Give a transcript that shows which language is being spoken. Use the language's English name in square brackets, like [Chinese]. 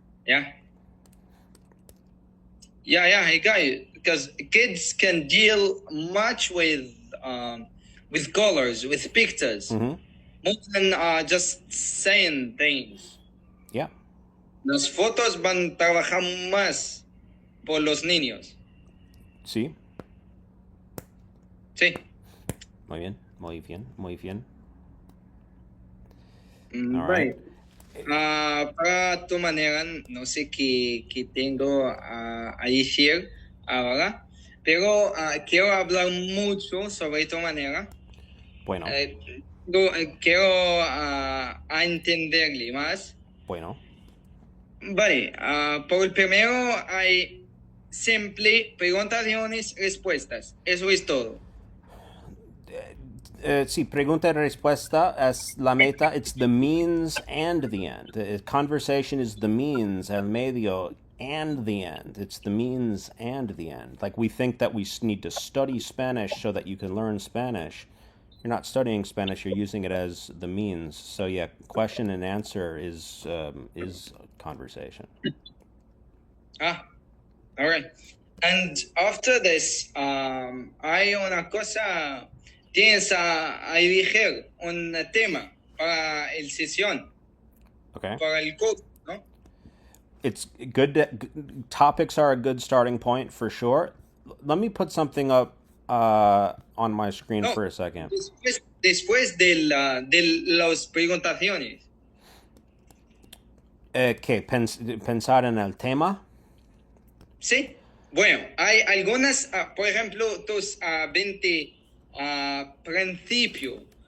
[English] Yeah. Yeah, I got you. Because kids can deal much with colors, with pictures, more than just saying things. Yeah. [Spanish] Las fotos van a trabajar más por los niños. Sí. Sí. Muy bien, muy bien, muy bien. [English] All right. [Spanish] Para tu manera, no sé qué tengo a decir ahora, pero quiero hablar mucho sobre tu manera. Bueno. Quiero a entenderle más. Bueno. Vale, por el primero hay simple preguntaciones, respuestas. Eso es todo. Sí, pregunta y respuesta es la meta. [English] It's the means and the end. Conversation is the means, [Spanish] el medio, [English] and the end. It's the means and the end. Like we think that we need to study Spanish so that you can learn Spanish. You're not studying Spanish. You're using it as the means. So yeah, question and answer is conversation. All right. And after this, [Spanish] hay una cosa. Tienes a elegir un tema para el sesión. [English] Okay. [Spanish] Para el curso, ¿no? [English] It's good. Topics are a good starting point for sure. Let me put something up on my screen for a second. [Spanish] Después de las preguntaciones. ¿Qué? ¿Pensar en el tema? Sí. Bueno, hay algunas, por ejemplo, tus 20 principios.